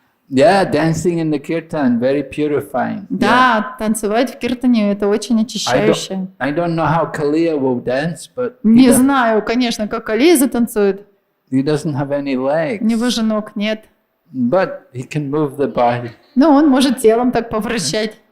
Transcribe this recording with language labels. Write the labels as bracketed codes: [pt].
[en] Yeah, dancing in the kirtan, very purifying. [ru] Да, танцевать в киртане это очень очищающе. [en] I don't know how Kaliya will dance, but [ru] Не знаю, конечно, как Калия затанцует. [en] he doesn't have any [ru] У [en] legs. [ru] него же ног нет. [en] But he can move the body, [ru] Но он может телом так повращать,